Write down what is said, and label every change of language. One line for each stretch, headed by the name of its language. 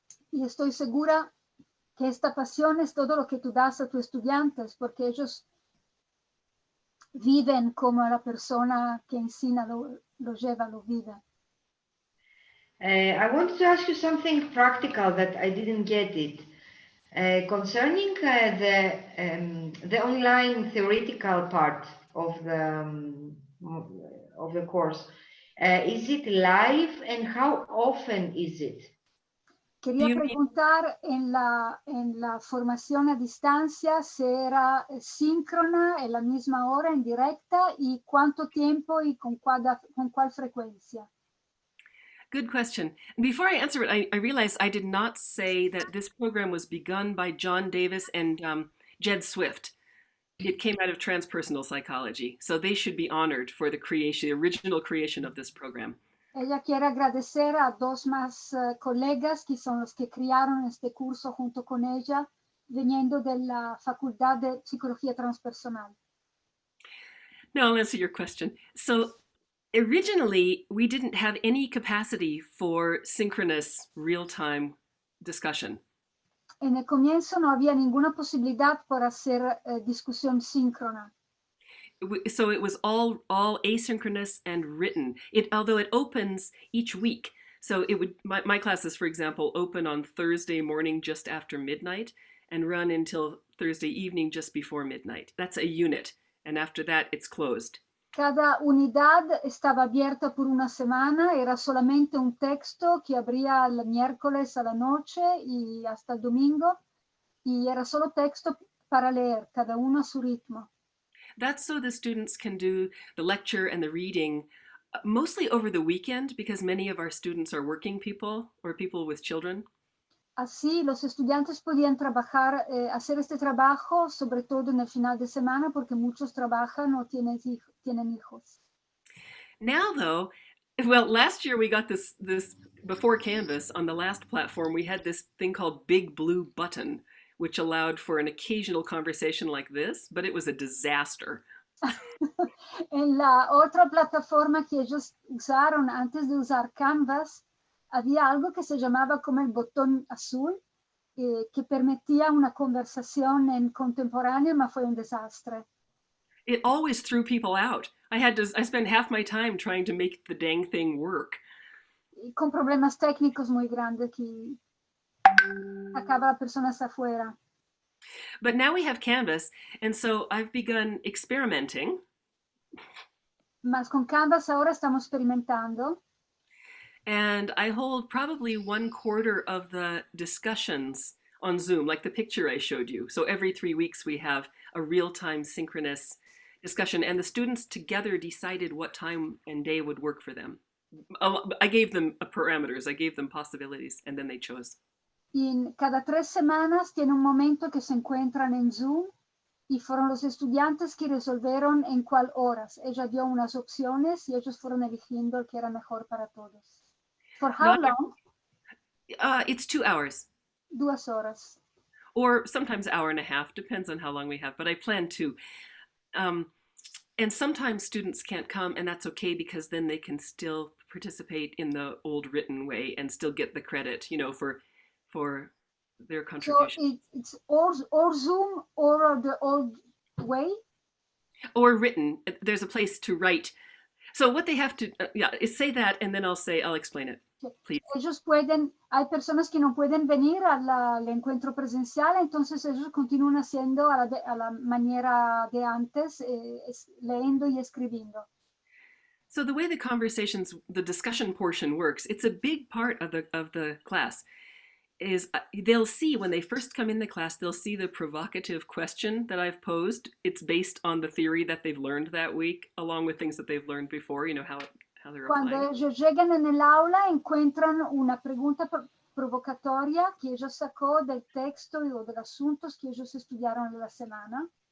Spanish: Y estoy segura que esta pasión es todo lo que tú das a tus estudiantes, porque ellos viven como la persona que enseña lo lleva, lo vive.
English: I wanted to ask you something practical that I didn't get it. Concerning the online theoretical part of the course, is it live and how often is it?
Spanish: Quería preguntar en la formación a distancia si era síncrona en la misma hora, en directa, y cuánto tiempo y con cuál frecuencia.
English: Good question. Before I answer it, I realized I did not say that this program was begun by John Davis and Jed Swift. It came out of transpersonal psychology, so they should be honored for the original creation of this program.
Spanish: Ella quiere agradecer a dos más colegas que son los que crearon este curso junto con ella, viniendo de la Facultad de Psicología Transpersonal.
English: No, I'll answer your question. So originally, we didn't have any capacity for synchronous real-time discussion.
Spanish: En el comienzo no había ninguna posibilidad por hacer discusión síncrona.
English: So it was all asynchronous and written. Although it opens each week. So it would my classes, for example, open on Thursday morning just after midnight and run until Thursday evening just before midnight. That's a unit, and after that it's closed.
Spanish: Cada unidad estaba abierta por una semana, era solamente un texto que abría el miércoles a la noche y hasta el domingo, y era solo texto para leer, cada uno a su ritmo.
English: That's so the students can do the lecture and the reading mostly over the weekend, because many of our students are working people or people with children.
Spanish: Así los estudiantes podían trabajar, hacer este trabajo, sobre todo en el final de semana, porque muchos trabajan o tienen hijos.
English: Now, though, well, last year we got this before Canvas on the last platform, we had this thing called Big Blue Button, which allowed for an occasional conversation like this, but it was a disaster.
Spanish: En la otra plataforma que ellos usaron antes de usar Canvas, había algo que se llamaba como el botón azul, que permitía una conversación en contemporáneo, pero fue un desastre.
English: It always threw people out. I spent half my time trying to make the dang thing work.
Spanish: Y con problemas técnicos muy grandes que sacaba a personas afuera.
English: But now we have Canvas, and so I've begun experimenting.
Spanish: Mas con Canvas ahora estamos experimentando.
English: And I hold probably 1/4 of the discussions on Zoom, like the picture I showed you. So every 3 weeks we have a real-time synchronous discussion, and the students together decided what time and day would work for them. I gave them parameters, I gave them possibilities, and then they chose.
Spanish: Y cada 3 semanas tiene un momento que se encuentran en Zoom y fueron los estudiantes que resolvieron en cuál horas. Ella dio unas opciones y ellos fueron eligiendo el que era mejor para todos.
English: For how long? It's 2 hours.
Spanish: 2 horas.
English: Or sometimes an hour and a half, depends on how long we have, but I plan to. And sometimes students can't come, and that's okay, because then they can still participate in the old written way and still get the credit, for their contribution. So it's or Zoom or the old way? Or written. There's a place to write. So what they have to, is say that, and then I'll explain it. Please.
Spanish: Ellos hay personas que no pueden venir al encuentro presencial, entonces ellos continúan haciendo a la manera de antes, leyendo y escribiendo.
English: So the way the discussion portion works, it's a big part of the class, is they'll see when they first come in the class, they'll see the provocative question that I've posed. It's based on the theory that they've learned that week, along with things that they've learned before, how they're
Spanish: Cuando
English: applying.
Spanish: ellos llegan en el aula, encuentran una pregunta provocatoria que ellos sacó del texto o de los asuntos que ellos estudiaron la semana.